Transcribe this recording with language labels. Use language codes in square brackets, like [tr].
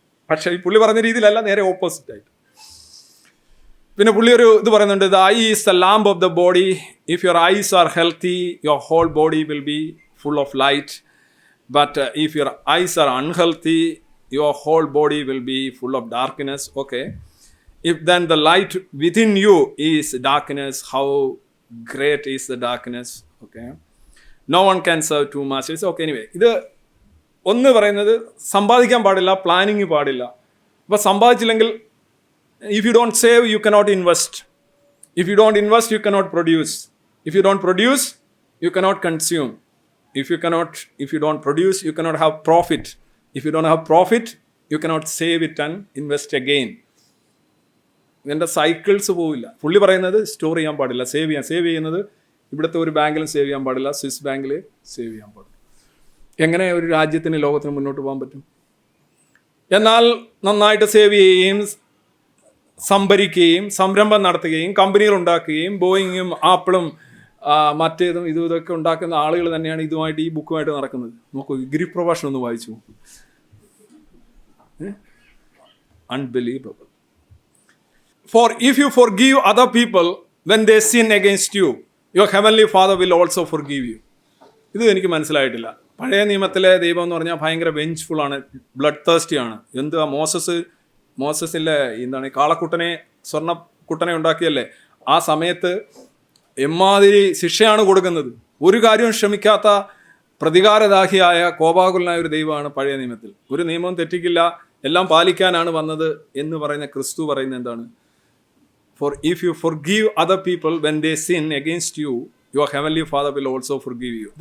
[ml] പക്ഷേ ഈ പുള്ളി പറഞ്ഞ രീതിയിലല്ല, നേരെ ഓപ്പോസിറ്റ് ആയിട്ട്. പിന്നെ പുള്ളി ഒരു ഇത് പറയുന്നുണ്ട്, [en] The eye is the lamp of the body. If your eyes are healthy your whole body will be full of light. But if your eyes are unhealthy your whole body will be full of darkness. Okay, if then the light within you is darkness, how great is the darkness. Okay, no one can serve two masters. Okay, anyway, [ml] ഇത് ഒന്ന് പറയുന്നത് സമ്പാദിക്കാൻ പാടില്ല, planning പാടില്ല. അപ്പോൾ സമ്പാദിച്ചില്ലെങ്കിൽ [en] if you don't save you cannot invest. If you don't invest you cannot produce. If you don't produce you cannot consume. If you don't produce you cannot have profit. If you don't have profit you cannot save it and invest again. [ml] ഇതിൻ്റെ cycles പോവില്ല. പുള്ളി പറയുന്നത് store ചെയ്യാൻ പാടില്ല, save ചെയ്യുന്നത് ഇവിടുത്തെ ഒരു ബാങ്കിലും save ചെയ്യാൻ പാടില്ല, സ്വിസ് ബാങ്കിൽ സേവ് ചെയ്യാൻ പാടില്ല. എങ്ങനെ ഒരു രാജ്യത്തിന് ലോകത്തിന് മുന്നോട്ട് പോകാൻ പറ്റും? എന്നാൽ നന്നായിട്ട് സേവ് ചെയ്യുകയും സംഭരിക്കുകയും സംരംഭം നടത്തുകയും കമ്പനികൾ ഉണ്ടാക്കുകയും ബോയിങ്ങും ആപ്പിളും മറ്റേതും ഇതൊക്കെ ഉണ്ടാക്കുന്ന ആളുകൾ തന്നെയാണ് ഇതുമായിട്ട് ഈ ബുക്കുമായിട്ട് നടക്കുന്നത്. നോക്കൂ, ഗിരിപ്രഭാഷണം ഒന്ന് വായിച്ചു നോക്കൂ. [en] Unbelievable. For if you forgive other people when they sin against you, your heavenly Father will also forgive you. [ml] ഇത് എനിക്ക് മനസ്സിലായിട്ടില്ല. പഴയ നിയമത്തിലെ ദൈവം എന്ന് പറഞ്ഞാൽ ഭയങ്കര വെഞ്ച്ഫുള്ളാണ്, ബ്ലഡ് തേഴ്സ്റ്റിയാണ്. എന്തുവാ മോസസിലെ എന്താണ് സ്വർണ്ണക്കുട്ടനെ ഉണ്ടാക്കിയല്ലേ, ആ സമയത്ത് എമ്മാതിരി ശിക്ഷയാണ് കൊടുക്കുന്നത്. ഒരു കാര്യവും ക്ഷമിക്കാത്ത പ്രതികാരദാഹിയായ കോപാകുലനായ ഒരു ദൈവമാണ് പഴയ നിയമത്തിൽ. ഒരു നിയമവും തെറ്റിക്കില്ല, എല്ലാം പാലിക്കാനാണ് വന്നത് എന്ന് പറയുന്ന ക്രിസ്തു പറയുന്നത് എന്താണ്? [en] For if you forgive other people when they sin against you, your heavenly Father will also forgive you.